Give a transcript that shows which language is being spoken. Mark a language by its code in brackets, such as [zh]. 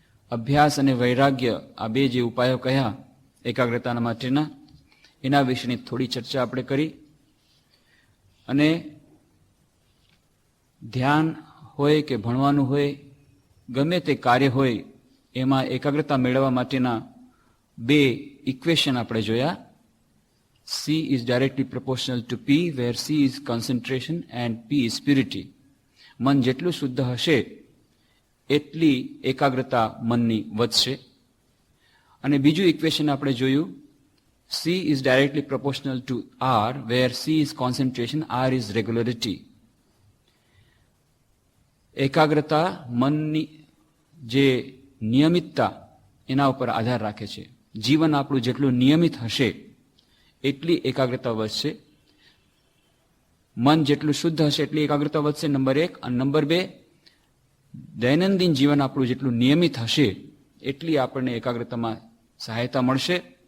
[gu] અભ્યાસ અને વૈરાગ્ય આ બે જે ઉપાયો કહ્યા એકાગ્રતાના માટેના, એના વિશેની થોડી ચર્ચા આપણે કરી. અને ધ્યાન હોય કે ભણવાનું હોય, ગમે તે કાર્ય હોય, એમાં એકાગ્રતા મેળવવા માટેના 2 ઇક્વેશન આપણે જોયા. [en] C is directly proportional to P, where C is concentration and P is purity. [gu] મન જેટલું શુદ્ધ હશે એટલી એકાગ્રતા મનની વધશે. અને બીજું ઇક્વેશન આપણે જોયું, [en] C is directly proportional to R, where C is concentration, R is regularity. [gu] એકાગ્રતા મનની જે નિયમિતતા એના ઉપર આધાર રાખે છે. જીવન આપણું જેટલું નિયમિત હશે એટલી એકાગ્રતા વધશે. મન જેટલું શુદ્ધ હશે એટલી એકાગ્રતા વધશે, નંબર 1. અને નંબર 2, દૈનંદિન જીવન આપણું જેટલું નિયમિત હશે એટલી આપણને એકાગ્રતામાં સહાયતા મળશે.